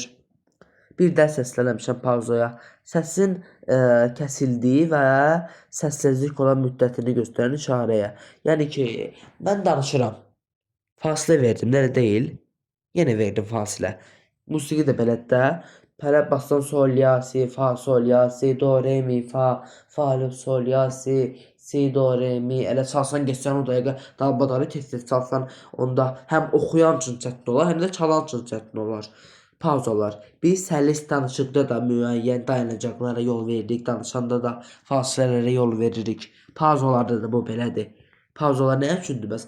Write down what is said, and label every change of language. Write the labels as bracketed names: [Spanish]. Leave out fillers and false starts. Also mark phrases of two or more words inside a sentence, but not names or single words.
[Azerbaijani] Bir də səslənəmişəm pauzaya. Səsin kəsildiyi və səssizlik olan müddətini göstərən işarəyə. Yəni ki, mən danışıram. Fasilə verdim, nələ deyil? Yenə verdim fasilə. Musiqi də belədir də. Pərə bassan sol, la, si, fa, sol, la, si, do, re, mi, fa, fa, sol, la, si, do, re, mi. Elə çalsan geçsən o dəqiqə dalbadarı tez-tez çalsan, onda həm oxuyan üçün çətin olar, həm də çalan üçün çətin olar. Pauzalar. Biz səlis danışıqda da müəyyən dayanacaqlara yol veririk, danışanda da fasilələrə yol veririk. Pauzalarda da bu belədir. Pauzalar nə üçündür bəs?